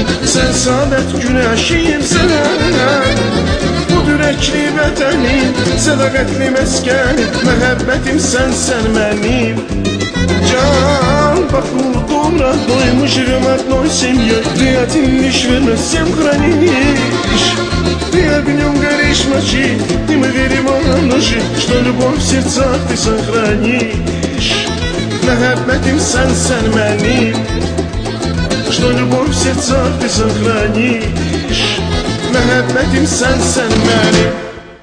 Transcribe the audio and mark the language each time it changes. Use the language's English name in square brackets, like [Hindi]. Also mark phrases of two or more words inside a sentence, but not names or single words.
[Crimean Tatar] Sen saadet güneşimsen. Bu yürekli bedenim, sadakatli meskenim. Mehabbetim sen benim. [Russian] Джалбаку, дом родной, мы живем одной семьей. Ты один лишь верность всем хранишь. Ты огнем горишь в ночи, и мы верим от души, что любовь в сердцах ты сохранишь. [Crimean Tatar] Mehabbetim sen benim. [Russian] Что любовь в сердцах ты сохранишь. [Crimean Tatar] Mehabbetim sen benim.